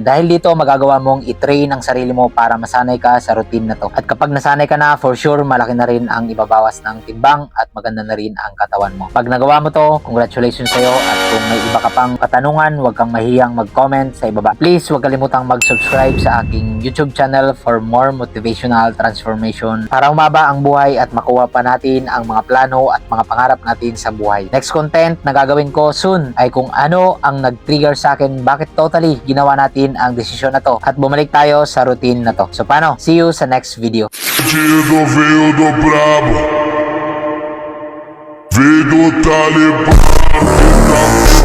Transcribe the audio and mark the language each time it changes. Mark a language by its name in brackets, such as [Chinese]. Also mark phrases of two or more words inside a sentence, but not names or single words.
[Filipino] Dahil dito, magagawa mong i-train ang sarili mo para masanay ka sa routine na to. At kapag nasanay ka na, [English] for sure, [Filipino] malaki na rin ang ibabawas ng timbang at maganda na rin ang katawan mo. Pag nagawa mo to, congratulations sa'yo, at kung may iba ka pang katanungan, huwag kang mahiyang mag-comment sa ibaba. Please, huwag kalimutang mag-subscribe sa aking [English] YouTube channel for more motivational transformation [Filipino] para umaba ang buhay at makuha pa natin ang mga plano at mga pangarap natin sa buhay. [English] Next content [Filipino] na gagawin ko soon ay kung ano ang nag-trigger sa akin bakit totally ginawa natin ang desisyon na to at bumalik tayo sa routine na to. So paano? [English] See you sa next video. [Portuguese] Veio do brabo, veio do Talibã,